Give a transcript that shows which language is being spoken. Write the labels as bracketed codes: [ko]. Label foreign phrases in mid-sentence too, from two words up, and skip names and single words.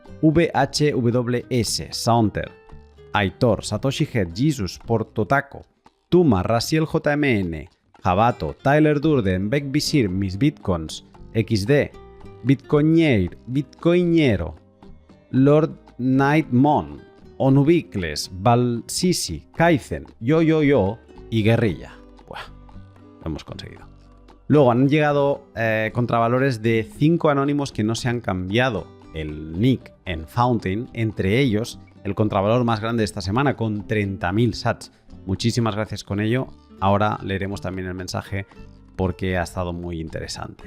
[es] VHWS, Saunter, Aitor, Satoshi Head, Jesus, Portotaco, Tuma, Raciel JMN, Jabato, Tyler Durden, Beck Visir, Mis Bitcoins, XD, Bitcoinero, Lord Nightmon, Onubicles, Valsisi, Kaizen, Yo y Guerrilla. Buah, lo hemos conseguido. Luego han llegado contravalores de 5 anónimos que no se han cambiado el nick en Fountain, entre ellos el contravalor más grande de esta semana con 30.000 sats. Muchísimas gracias con ello. Ahora leeremos también el mensaje porque ha estado muy interesante.